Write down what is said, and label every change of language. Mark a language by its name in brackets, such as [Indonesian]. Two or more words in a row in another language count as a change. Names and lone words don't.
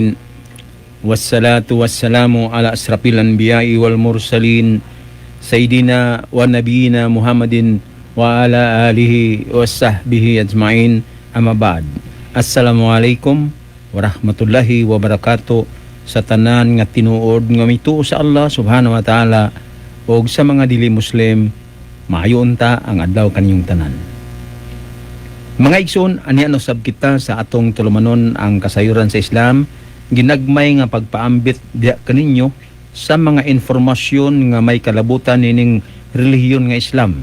[Arabic] والصلاة والسلام على أشرف الأنبياء والمرسلين سيدنا ونبينا محمد وعلى آله وصحبه أجمعين، أما بعد. السلام عليكم ورحمة الله وبركاته [Cebuano] sa tanan nga tinuod nga mituo sa Allah [Arabic] سبحانه وتعالى [Cebuano] o sa mga dili Muslim, maayo unta ang adlaw kaninyong tanan. Mga igsoon, aniya no sab kita sa atong tulumanon ang kasayuran sa Islam, ginagmay nga pagpaambit diya kaninyo sa mga informasyon nga may kalabutan nining relihiyon nga Islam.